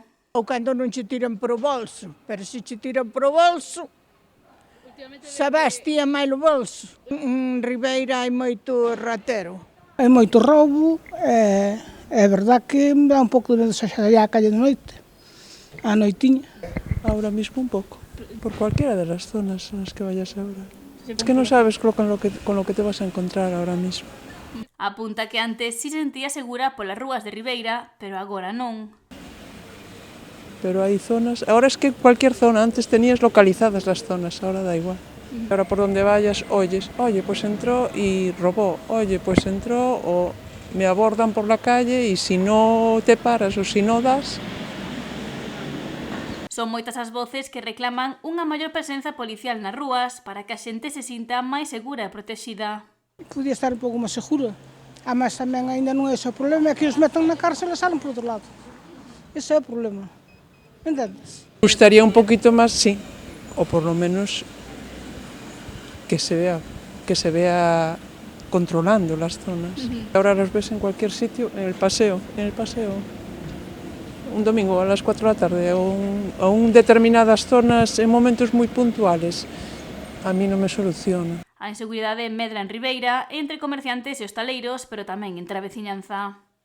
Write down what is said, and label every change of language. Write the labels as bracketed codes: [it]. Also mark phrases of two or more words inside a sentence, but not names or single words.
[gl] Ou cando non che tiran por o bolso, pero se che tiran por o bolso, sabes ti é máis o bolso. En Ribeira hai moito ratero. Hai moito roubo, é verdad que me dá un pouco de medo sair á calle de noite, á noitiña. [es] Ahora mismo un pouco, por cualquiera de las zonas en las que vayas ahora. Es que non sabes con lo que te vas a encontrar ahora mismo. [gl] Apunta que antes si sentía segura polas rúas de Ribeira, pero agora non. [es] Pero hay zonas, ahora es que cualquier zona, antes tenías localizadas las zonas, ahora da igual. Ahora por donde vayas oyes, oye, pues entró y robó, oye, pues entró o me abordan por la calle y si no te paras o si no das. [gl] Son moitas as voces que reclaman unha maior presenza policial nas rúas para que a xente se sinta máis segura e protexida. Podía estar un pouco máis segura. Además, tamén ainda non é ese o problema, é que os metan na cárcel e salen por outro lado. Ese é o problema. Entendes? [es] Gustaría un poquito más, sí, o por lo menos que se vea controlando las zonas. Ahora los ves en cualquier sitio, en el paseo. Un domingo a las 4 de la tarde o en determinadas zonas en momentos moi puntuales, a mí non me soluciona. [gl] A inseguridade medra en Ribeira entre comerciantes e hostaleiros, pero tamén entre a veciñanza.